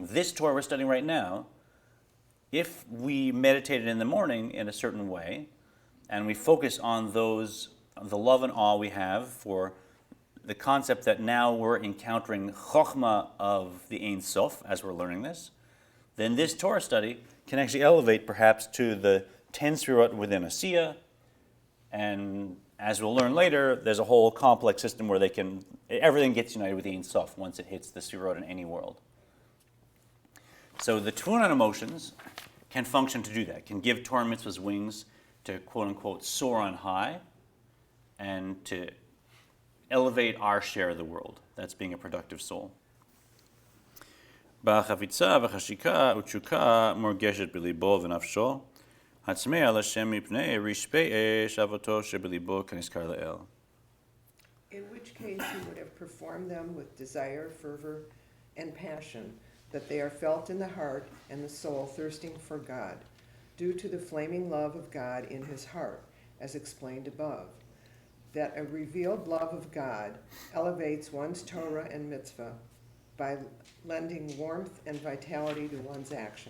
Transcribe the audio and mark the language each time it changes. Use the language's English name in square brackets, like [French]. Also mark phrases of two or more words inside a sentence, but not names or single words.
[English] This Torah we're studying right now, if we meditated in the morning in a certain way, and we focus on the love and awe we have for the concept that now we're encountering chokhmah of the Ein Sof as we're learning this, then this Torah study can actually elevate perhaps to the 10 sefirot within a siyah, and as we'll learn later, there's a whole complex system where everything gets united with the Ein Sof once it hits the sefirot in any world. So the Tvunan emotions can function to do that, can give Torah mitzvahs wings to quote-unquote soar on high and to elevate our share of the world. That's being a productive soul. [Hebrew] בחפיצה וחשיקה ותשוקה מורגשת בלבו ונפשו הצמאה השם מפני רשפי אש אהבתו שבלבו כנזכר לעיל. [English] In which case he would have performed them with desire, fervor, and passion, that they are felt in the heart and the soul thirsting for God, due to the flaming love of God in his heart, as explained above. That a revealed love of God elevates one's Torah and mitzvah by lending warmth and vitality to one's actions.